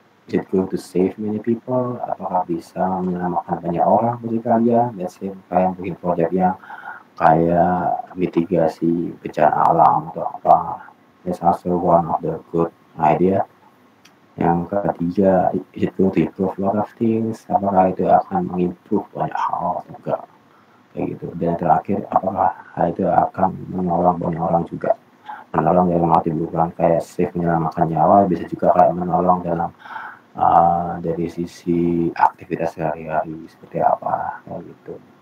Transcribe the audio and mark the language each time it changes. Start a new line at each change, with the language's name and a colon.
English: Is it going to save many people?
Indonesian: Apakah bisa menyelamatkan banyak orang bagi kalian?
English: Let's say
Indonesian: kalian bikin project yang kayak mitigasi bencana alam atau apa.
English: That's also one of the good idea.
Indonesian: Yang ketiga,
English: is it going to improve a lot of things?
Indonesian: Apakah itu akan mengimprove banyak hal atau enggak? Kayak gitu. Dan terakhir, apakah hal itu akan menolong banyak orang juga? Menolong dalam arti bukan kayak save menyelamatkan nyawa, bisa juga kayak menolong dalam dari sisi aktivitas sehari-hari seperti apa, kayak gitu.